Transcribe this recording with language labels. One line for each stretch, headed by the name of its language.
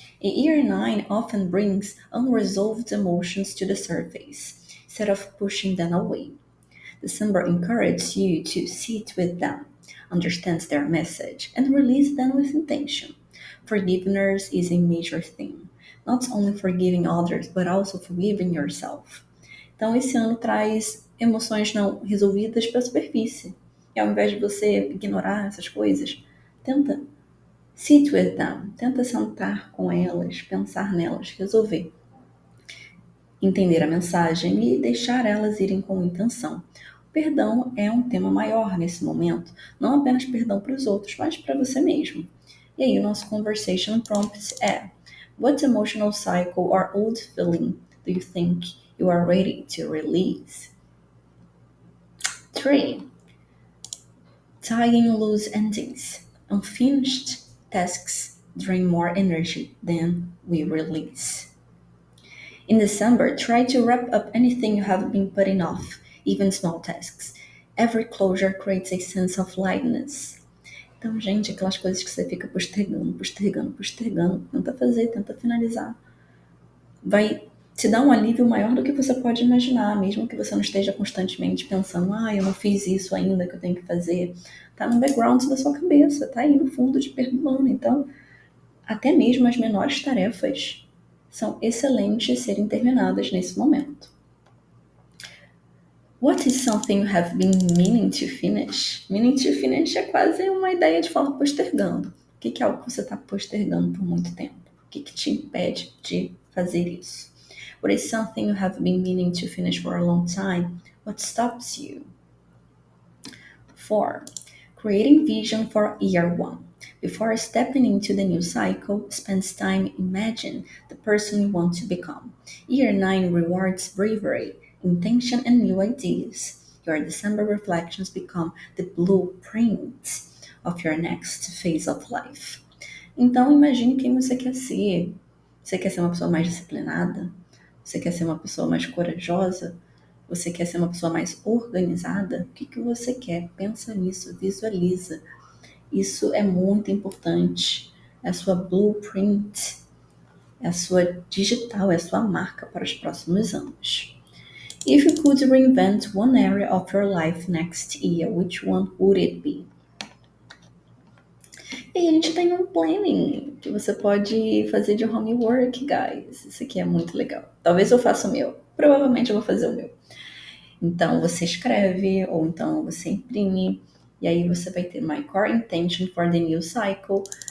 English: A year 9 often brings unresolved emotions to the surface, instead of pushing them away. December encourages you to sit with them, understand their message, and release them with intention. Forgiveness is a major theme, not only forgiving others, but also forgiving yourself.
Portuguese: Então, esse ano traz emoções não resolvidas para a superfície. E ao invés de você ignorar essas coisas, tenta
English: sit with them,
Portuguese: tenta sentar com elas, pensar nelas, resolver, entender a mensagem e deixar elas irem com intenção. O perdão é um tema maior nesse momento, não apenas perdão para os outros, mas para você mesmo. E aí o nosso conversation prompt é:
English: what emotional cycle or old feeling do you think you are ready to release?
Portuguese: 3.
English: Tying loose endings. Unfinished tasks drain more energy than we release. In December, try to wrap up anything you have been putting off, even small tasks. Every closure creates a sense of lightness.
Portuguese: Então, gente, aquelas coisas que você fica postergando, tenta fazer, tenta finalizar. Vai te dar um alívio maior do que você pode imaginar, mesmo que você não esteja constantemente pensando, eu não fiz isso ainda que eu tenho que fazer. Tá no background da sua cabeça, tá aí no fundo te perturbando. Então, até mesmo as menores tarefas são excelentes serem terminadas nesse momento.
English: What is something you have been meaning to finish? Meaning to finish
Portuguese: é quase uma ideia de falar postergando. O que é algo que você está postergando por muito tempo? que te impede de fazer isso?
English: What is something you have been meaning to finish for a long time? What stops you? 4. Creating vision for year 1. Before stepping into the new cycle, spend time imagine the person you want to become. Year 9 rewards bravery, intention, and new ideas. Your December reflections become the blueprint of your next phase of life.
Portuguese: Então, imagine quem você quer ser. Você quer ser uma pessoa mais disciplinada? Você quer ser uma pessoa mais corajosa? Você quer ser uma pessoa mais organizada? O que você quer? Pensa nisso, visualiza. Isso é muito importante. É a sua blueprint, é a sua digital, é a sua marca para os próximos anos.
English: If you could reinvent one area of your life next year, which one would it be?
Portuguese: E a gente tem um planning que você pode fazer de homework,
English: guys.
Portuguese: Isso aqui é muito legal. Talvez eu faça o meu. Provavelmente eu vou fazer o meu. Então você escreve, ou então você imprime, e aí você vai ter
English: My Core Intention for the New Cycle.